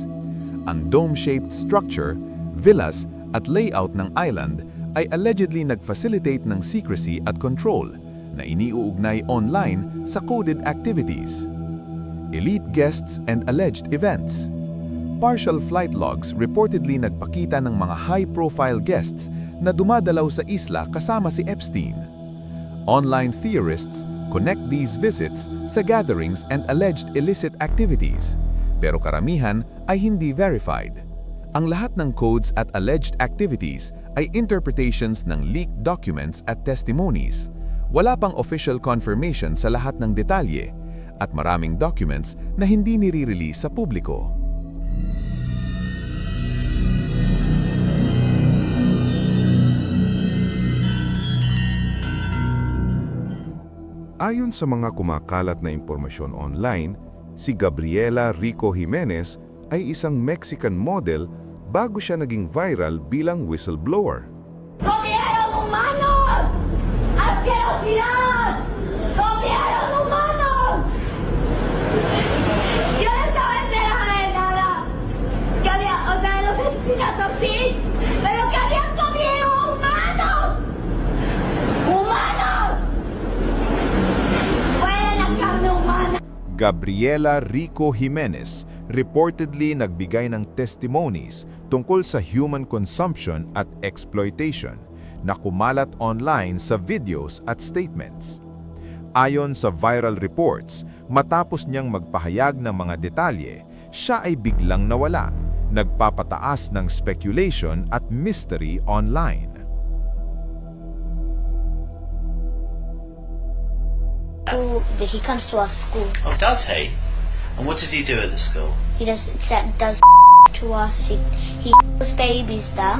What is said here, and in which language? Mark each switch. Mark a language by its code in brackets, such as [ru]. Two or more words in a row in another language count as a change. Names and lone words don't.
[en] Ang dome-shaped structure, villas at layout ng island ay allegedly nag-facilitate ng secrecy at control [tl] na iniuugnay [en] online sa coded activities, elite guests and alleged events. Partial flight logs reportedly [tl] nagpakita ng mga [en] high-profile guests [tl] na dumadalaw sa isla kasama si Epstein. [en] Online theorists connect these visits sa gatherings and alleged illicit activities, [tl] pero karamihan ay hindi verified. Ang lahat ng codes at [en] alleged activities [tl] ay interpretations ng [en] leaked documents [tl] at testimonies. Wala pang [en] official confirmation [tl] sa lahat ng detalye at maraming documents na hindi nire-release sa publiko. Ayon sa mga kumakalat na impormasyon online, si Gabriela Rico Jimenez ay isang [en] Mexican model [tl] bago siya naging viral bilang whistleblower. [es] ¡Comieron humanos! ¡Asquerosidad! ¡Comieron humanos! Yo no estaba enterada de nada. Que había, o sea, los asesinatos sí, pero que habían comido humanos. ¡Humanos! ¡Fuera la carne humana! [tl] Gabriela Rico Jimenez reportedly nagbigay ng testimonies tungkol sa [en] human consumption [tl] at exploitation na kumalat online sa videos at statements. Ayon sa viral reports, matapos niyang magpahayag ng mga detalye, siya ay biglang nawala, nagpapataas ng speculation at [en] mystery online. He comes to our school. Oh, does he? And what does he do at the school? He does to us. He babies there.